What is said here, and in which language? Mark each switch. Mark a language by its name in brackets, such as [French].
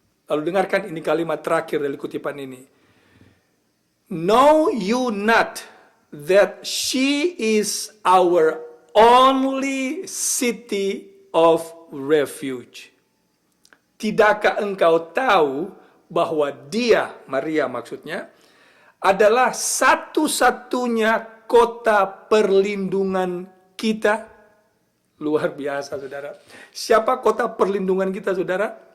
[Indonesian] Lalu dengarkan ini kalimat terakhir dari kutipan ini. [English] "Know you not that she is our only city of refuge?" [Indonesian] Tidakkah engkau tahu bahwa dia, Maria maksudnya, adalah satu-satunya kota perlindungan kita? Luar biasa, saudara. Siapa kota perlindungan kita, saudara?